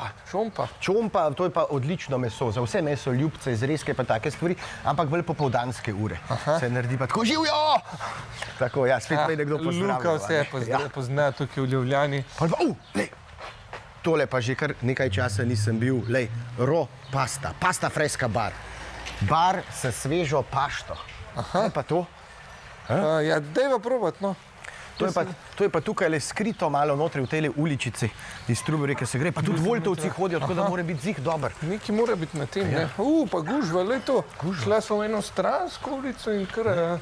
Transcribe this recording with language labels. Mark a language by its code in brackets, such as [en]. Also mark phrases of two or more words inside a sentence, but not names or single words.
[sl] Čompa, to je pa odlično meso, za vse meso, ljubce, zrezke pa take stvari, ampak bolj popoldanske ure. Se naredi pa tako, živjo! Tako, ja, spet me nekdo pozdravlja. Luka vse pozna tukaj v Ljubljani. Tole pa že kar nekaj časa nisem bil, lej, pasta, pasta fresca bar. Bar s svežo pašto. Kaj pa to? Ja, dajva probati, no. To je pa tukaj le skrito malo notri v tejle uličici iz Trubarje, ki se gre, pa tudi Voltovci hodijo, tako da mora biti zih dober. Nekaj mora biti na tem, ne. Pa gužva, lej to. Šla smo v eno stransko ulico in kar...